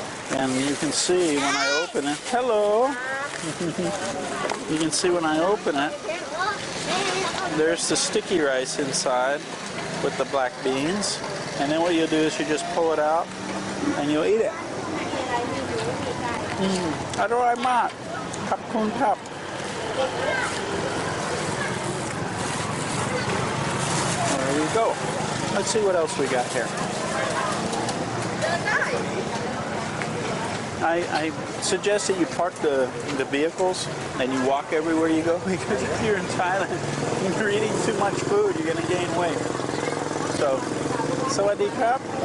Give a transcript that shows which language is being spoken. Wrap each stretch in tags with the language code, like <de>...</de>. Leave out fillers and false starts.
<en>And you can see when I open it, hello, you can see when I open it, there's the sticky rice inside with the black beans. And then what you'll do is you just pull it out and you'll eat it.</en> <th>อร่อยมากขอบคุณครับ</th> <en>There we go. Let's see what else we got here. I suggest that you park the vehicles and you walk everywhere you go, because if you're in Thailand and you're eating too much food, you're going to gain weight. So, sawadee krap.</en>